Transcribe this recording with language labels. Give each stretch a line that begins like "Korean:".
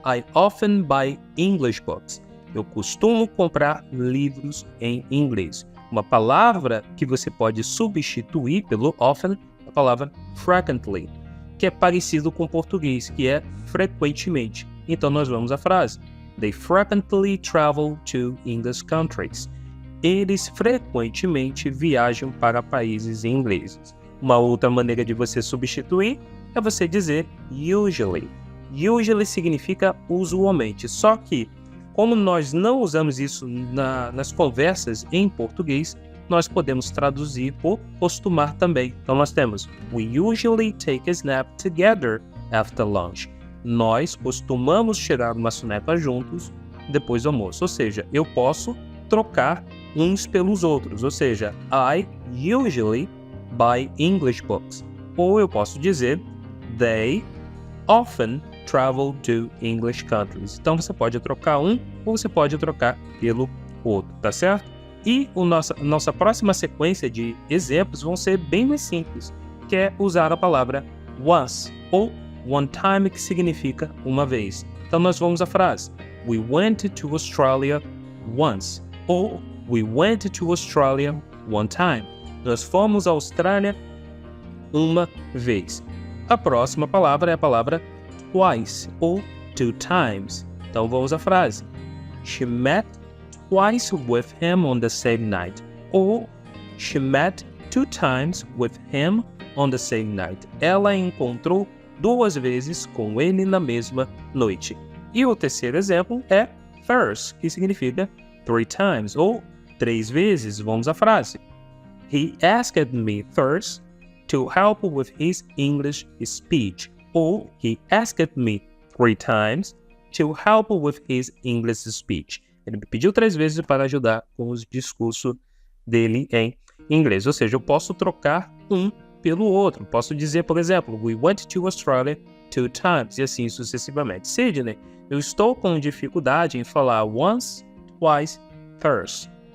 English: I often buy English books.
Portuguese: Eu costumo comprar livros em inglês. Uma palavra que você pode substituir pelo often, a palavra frequently, que é parecido com o português, que é frequentemente. Então nós vamos à frase. They frequently travel to English countries. Eles frequentemente viajam para países ingleses. Uma outra maneira de você substituir é você dizer usually. Usually significa usualmente, só que como nós não usamos isso nas conversas em português, nós podemos traduzir por costumar também. Então nós temos
English: we usually take a snap together after lunch.
Portuguese: Nós costumamos tirar uma soneca juntos depois do almoço. Ou seja, eu posso trocar uns pelos outros. Ou seja,
English: I usually buy English books.
Portuguese: Ou eu posso dizer
English: they often travel to English countries.
Portuguese: Então você pode trocar um ou você pode trocar pelo outro, tá certo? E nossa próxima sequência de exemplos vão ser bem mais simples, que é usar a palavra once ou one time, que significa uma vez. Então nós vamos à frase
English: we went to Australia once ou we went to Australia one time.
Portuguese: Nós fomos à Austrália uma vez. A próxima palavra é a palavra twice ou two times. Então vamos à frase
English: she met twice with him on the same night. Ou she met 2 times with him on the same night.
Portuguese: Ela encontrou 2 vezes com ele na mesma noite. E o terceiro exemplo é thrice, que significa 3 times, ou 3 vezes. Vamos à frase.
English: He asked me thrice to help with his English speech. Ou he asked me 3 times to help with his English speech.
Portuguese: Ele me pediu 3 vezes para ajudar com os discursos dele em inglês. Ou seja, eu posso trocar um pelo outro. Posso dizer, por exemplo,
English: we went to Australia 2 times,
Portuguese: e assim sucessivamente. Sydney, eu estou com dificuldade em falar once, twice, thrice.